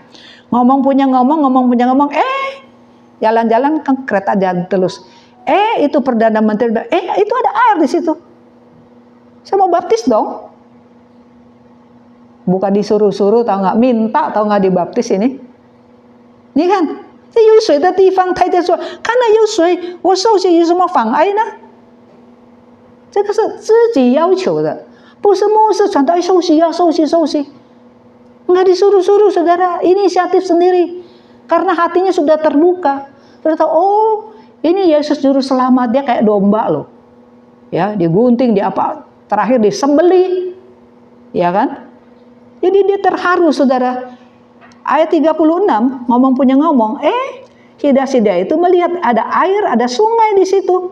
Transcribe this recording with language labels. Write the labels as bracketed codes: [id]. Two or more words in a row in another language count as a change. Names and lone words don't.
[id] Ngomong punya ngomong, jalan-jalan kan kereta jalan terus. Itu Perdana Menteri, itu ada air di situ. Saya mau baptis dong. Bukan disuruh-suruh, tahu nggak? Minta, tahu nggak dibaptis ini? Ini kan, [zh] 有水的地方，太监说，看到有水，我受洗有什么妨碍呢？这个是自己要求的。不是牧师传道受洗ya受洗。 [id] Enggak disuruh-suruh saudara, inisiatif sendiri. Karena hatinya sudah terbuka. Sudah tahu, oh ini Yesus juru selamat, dia kayak domba loh. Ya, digunting, terakhir disembelih. Ya kan? Jadi dia terharu saudara. Ayat 36, ngomong punya ngomong, sida-sida itu melihat ada air, ada sungai di situ.